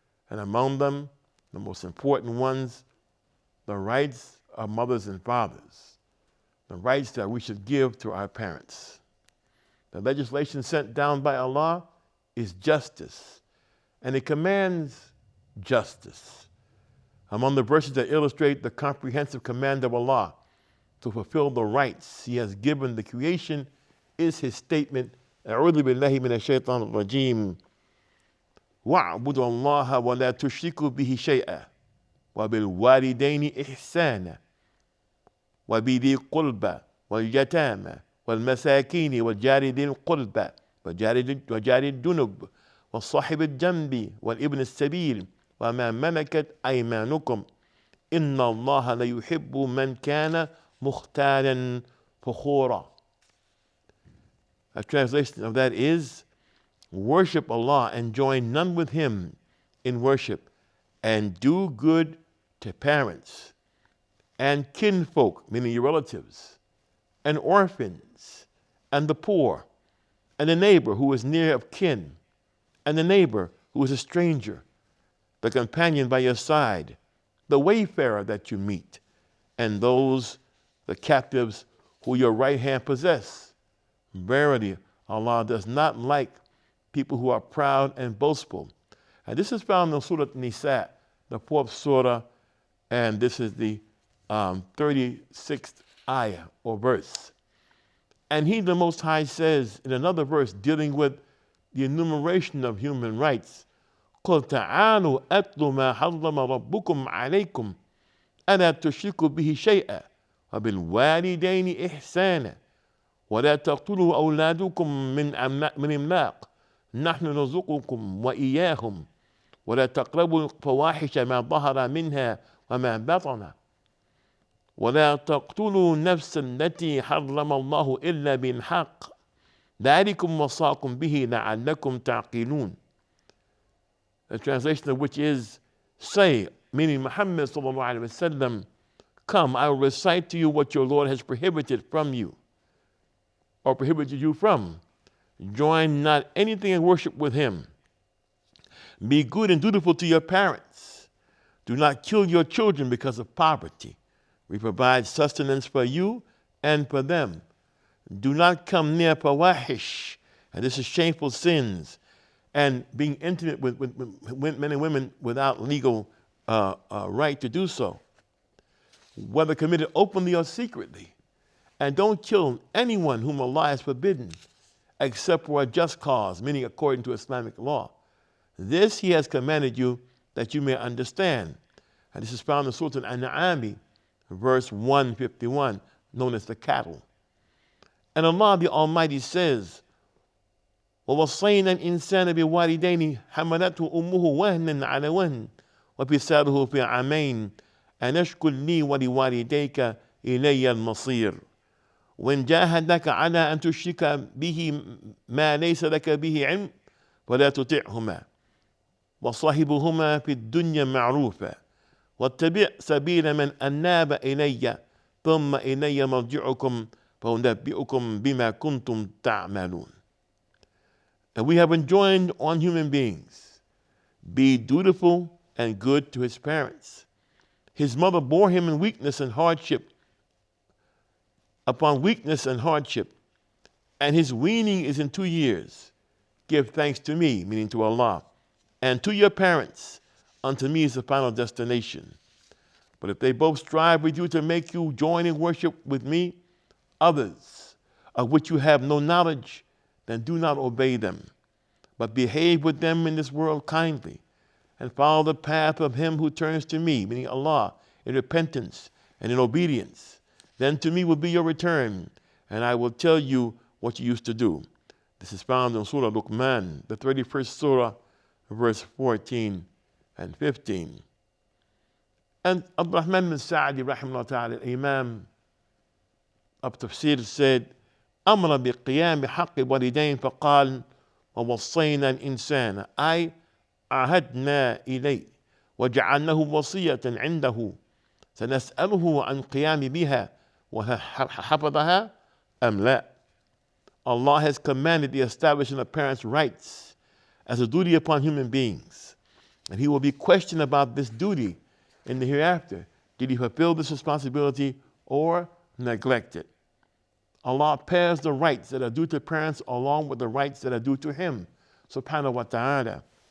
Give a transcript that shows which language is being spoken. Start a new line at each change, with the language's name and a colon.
English: And among them, the most important ones, the rights of mothers and fathers, the rights that we should give to our parents. The legislation sent down by Allah is justice, and it commands justice. Among the verses that illustrate the comprehensive command of Allah to fulfill the rights He has given the creation is His statement,
Arabic: أعوذ بالله من الشيطان الرجيم واعبدوا الله ولا تشركوا به شيئا وبالوالدين إحسانا وبذي القربى واليتامى والمساكين والجار ذي القربى وجار الجنب والصاحب الجنب والابن السبيل وما ملكت أيمانكم إن الله لا يحب من كان مختالا فخورا.
English: A translation of that is, worship Allah and join none with Him in worship, and do good to parents and kinfolk, meaning your relatives, and orphans, and the poor, and the neighbor who is near of kin, and the neighbor who is a stranger, the companion by your side, the wayfarer that you meet, and those, the captives, who your right hand possess. Verily, Allah does not like people who are proud and boastful. And this is found in Surah Nisa, the 4th surah, and this is the 36th ayah or verse. And He, the Most High, says in another verse dealing with the enumeration of human rights,
Arabic: قُلْ تَعَالُوا أَتْلُ مَا حَرَّمَ رَبُّكُمْ عَلَيْكُمْ أَلَا تُشْرِكُوا بِهِ شَيْئًا وَبِالْوَالِدَيْنِ إِحْسَانًا ولا تقتلوا أولادكم من إملاق نحن نرزقكم وإياهم ولا تقربوا الفواحش ما ظهر منها وما بطن ولا تقتلوا النفس التي حرم الله إلا بالحق ذلكم وصاكم به لعلكم تعقلون.
English: The translation of which is, say, meaning Muhammad sallallahu alaihi wasallam, come, I will recite to you what your Lord has prohibited from you, or prohibited you from. Join not anything in worship with Him. Be good and dutiful to your parents. Do not kill your children because of poverty. We provide sustenance for you and for them. Do not come near fawahish, and this is shameful sins, and being intimate with men and women without legal right to do so, whether committed openly or secretly. And don't kill anyone whom Allah has forbidden, except for a just cause, meaning according to Islamic law. This he has commanded you that you may understand. And this is found in Surah Al-An'am, verse 151, known as the cattle. And Allah the Almighty says,
Arabic: وَوَصَّيْنَا الْإِنسَانَ بِوَالِدَيْنِ حَمَلَتْهُ أُمُّهُ وَهْنًا عَلَى وَهْنٍ وَفِصَالُهُ فِي عَامَيْنِ أَنِ اشْكُرْ لِي وَلِوَالِدَيْكَ إِلَيَّ الْمَصِيرُ وَإِنْ جَاهَدَاكَ عَلَىٰ أَنْ تُشْرِكَ بِهِ مَا لَيْسَ لَكَ بِهِ عِلْمٌ فَلَا تُطِعْهُمَا وَصَاحِبْهُمَا فِي الدُّنْيَا مَعْرُوفًا وَاتَّبِعْ سَبِيلَ مَنْ أَنَابَ إِلَيَّ ثُمَّ إِلَيَّ مَرْجِعُكُمْ فَأُنَبِّئُكُمْ بِمَا كُنْتُمْ تَعْمَلُونَ.
English: And we have enjoined on human beings, be dutiful and good to his parents. His mother bore him in weakness and hardship upon weakness and hardship, and his weaning is in 2 years. Give thanks to me, meaning to Allah, and to your parents. Unto me is the final destination. But if they both strive with you to make you join in worship with me, others of which you have no knowledge, then do not obey them, but behave with them in this world kindly, and follow the path of him who turns to me, meaning Allah, in repentance and in obedience. Then to me will be your return, and I will tell you what you used to do. This is found in Surah Luqman, the 31st Surah, verse 14 and 15. And Abdurrahman bin Sa'di, rahimahullah ta'ala, Imam of Tafsir, said,
Arabic: أمر بقيام حق الوالدين فقال ووصينا الإنسان أي عهدنا إليه وجعلناه وصية عنده سنسأله عن قيام بها وحفظها أم لا.
English: Allah has commanded the establishing of parents' rights as a duty upon human beings, and he will be questioned about this duty in the hereafter. Did he fulfill this responsibility or neglect it? Allah pairs the rights that are due to parents along with the rights that are due to him, subhanahu wa ta'ala.